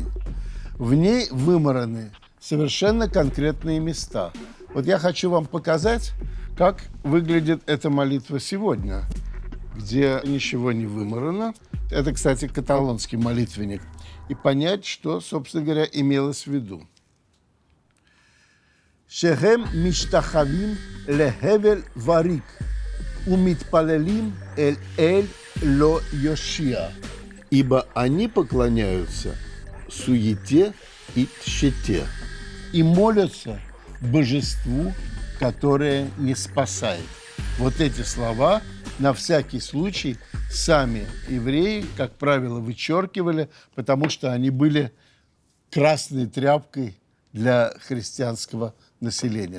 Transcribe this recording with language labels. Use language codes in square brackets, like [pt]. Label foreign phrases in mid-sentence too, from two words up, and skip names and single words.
[ru] В ней вымараны совершенно конкретные места. Вот я хочу вам показать, как выглядит эта молитва сегодня, где ничего не вымарано. Это, кстати, каталонский молитвенник. И понять, что, собственно говоря, имелось в виду. [he] «שהם משתחווים להבל וריק, ומתפללים אל לא יושיע». [ru] Ибо они поклоняются суете и тщете и молятся божеству, которое не спасает. Вот эти слова на всякий случай сами евреи, как правило, вычеркивали, потому что они были красной тряпкой для христианского населения.